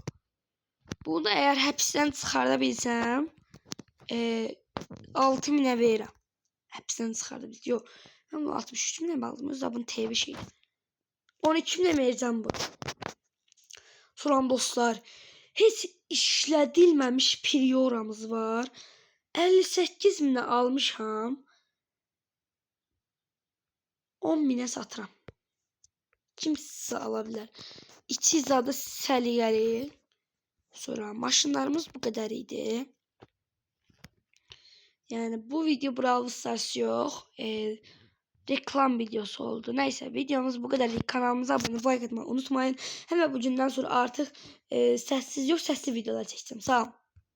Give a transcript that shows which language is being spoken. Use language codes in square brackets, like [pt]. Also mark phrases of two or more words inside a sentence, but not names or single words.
[tr] Bunu da eğer hepsinden çıxarda bilsem 6 binə verirəm. Hepsinden çıxarda bilsem. Yok. Ben bunu 63 binə aldım. Özü bunun TV şeydi. 12 binə vereceğim bu. [az] Sonra dostlar hiç işlədilməmiş prioramız var. 58 binə almışam. 10 binə satıram. Kimsə ala bilər. İçi zadı səliqəli. Sonra maşınlarımız bu kadar idi. [tr] Yani bu video Brawl Stars yok. Reklam videosu oldu. Neyse videomuz bu kadar. Kanalımıza abone like atmayı unutmayın. Hemen bugünden sonra artık sessiz yok sesli videolar çekeceğim. Sağ olun.